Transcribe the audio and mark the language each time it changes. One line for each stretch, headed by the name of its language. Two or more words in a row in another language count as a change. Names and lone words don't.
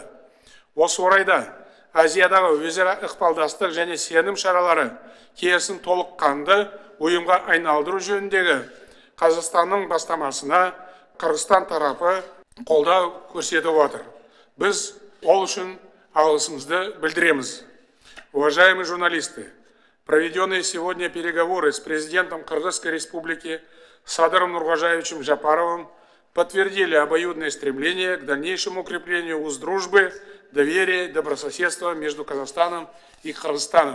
Kazakh: Осы орайда Азиядағы өзара ықпалдастық және сенім шаралары келісін толыққанды ұйымға айналдыру жөніндегі Қазақстанның бастамасына Қырғызстан тарапы қолдау көрсетіп отыр. Біз ол үшін алғысымызды білдіреміз.
Russian: Уважаемые журналисты, проведенные сегодня переговоры с президентом Кыргызской республики Садыром Нургожаевичем Жапаровым подтвердили обоюдное стремление к дальнейшему укреплению уз дружбы, доверия и добрососедства между Казахстаном и Кыргызстаном.